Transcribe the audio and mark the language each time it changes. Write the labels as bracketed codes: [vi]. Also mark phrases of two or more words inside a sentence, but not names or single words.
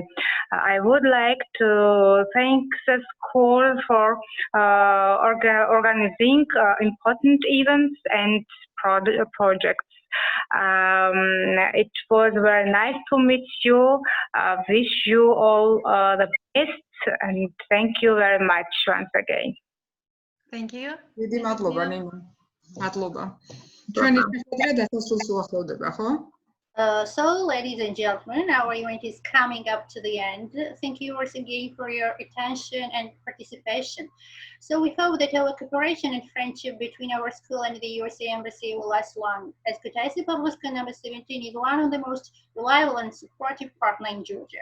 [en] I would like to thank the school for organizing important events and projects. It was very nice to meet you. Wish you all the best, and thank you very much once again. Thank you. [ka] დიდი მადლობა ნინო. მადლობა. ჩვენი შეხვედრა დასასრულს უახლოვდება, ხო? [en] So, ladies and gentlemen, our event is coming up to the end. Thank you once again for your attention and participation. So we hope that our cooperation and friendship between our school and the USA Embassy will last long, as Kutaisi Public School number 17 is one of the most reliable and supportive partners in Georgia.